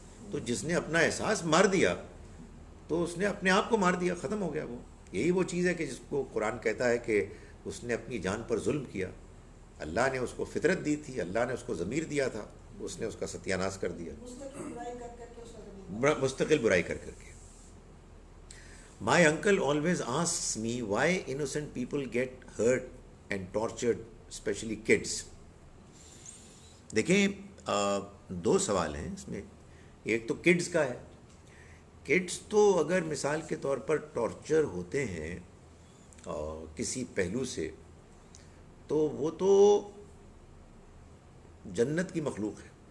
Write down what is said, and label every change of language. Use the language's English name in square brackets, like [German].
[Urdu] تو جس نے اپنا احساس مار دیا تو اس نے اپنے آپ کو مار دیا, ختم ہو گیا. وہ یہی وہ چیز ہے کہ جس کو قرآن کہتا ہے کہ اس نے اپنی جان پر ظلم کیا. اللہ نے اس کو فطرت دی تھی, اللہ نے اس کو ضمیر دیا تھا, اس نے اس کا ستیہ ناش کر دیا, مستقل برائی کر کر کے اس کا زمین مستقل برائی کر کر کے. [English] My uncle always asks me why innocent people get hurt and tortured, especially kids. [Urdu] دیکھیں, دو سوال ہیں اس میں. ایک تو کڈز کا ہے. کڈز تو اگر مثال کے طور پر ٹارچر ہوتے ہیں کسی پہلو سے, تو وہ تو جنت کی مخلوق ہے.